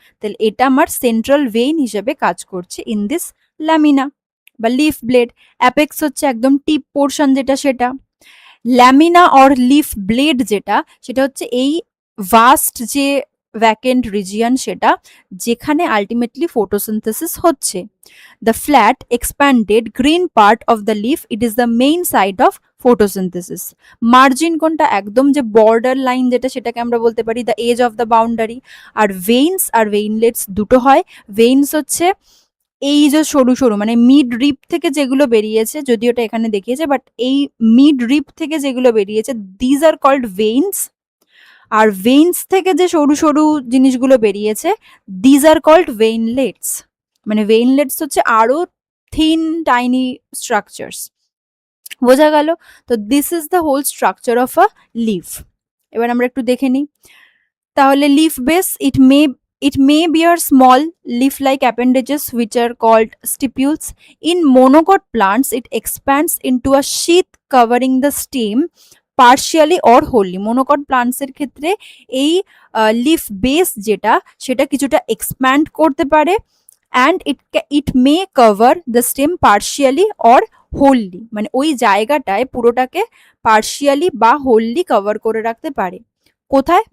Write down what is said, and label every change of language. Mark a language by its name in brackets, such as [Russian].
[Bangla] তাহলে এটা আমার সেন্ট্রাল ভেইন হিসেবে কাজ করছে [English] in this lamina [Bangla] বা লিফ ব্লেড। অ্যাপেক্স হচ্ছে একদম টিপ পোর্শন যেটা, সেটা ল্যামিনা অর লিফ ব্লেড যেটা, সেটা হচ্ছে এই ভাস্ট যে ভ্যাকেন্ট রিজিয়ন, সেটা যেখানে আলটিমেটলি ফটোসিনথেসিস হচ্ছে। [English] The flat, expanded green part of the leaf, it is the main site of photosynthesis. [Bangla] Margin কোনটা, একদম যে বর্ডার লাইন যেটা, সেটাকে আমরা বলতে পারি [English] The edge of the boundary. [Bangla] আর veins আর ভেইনলেটস দুটো হয়। ভেইনস হচ্ছে এই যে সরু সরু, মানে মিড রিপ থেকে যেগুলো বেরিয়েছে, যদি ওটা এখানে দেখিয়েছে, বাট এই মিড রিপ থেকে যেগুলো বেরিয়েছে, [English] These are called veins. [Bangla] আর veins থেকে যে সরু সরু জিনিসগুলো বেরিয়েছে, [English] These are called veinlets. [Bangla] মানে ভেইনলেটস হচ্ছে আরো থিন টাইনি স্ট্রাকচারস। বোঝা গেল? [English] তো this is the whole structure of a leaf. [Bangla] এবার আমরা একটু দেখে নিই। তাহলে leaf base, [English] it may bear small leaf-like appendages which are called stipules. In monocot plants, it expands into a sheath covering the stem partially or wholly. [Bangla] monocot plants এর ক্ষেত্রে এই leaf base যেটা, সেটা কিছুটা এক্সপ্যান্ড করতে পারে, [English] and it may cover the stem partially or wholly, [Bangla] মানে ওই জায়গাটায় পুরোটাকে পার্শিয়ালি বা হোললি কভার করে রাখতে পারে। কোথায়?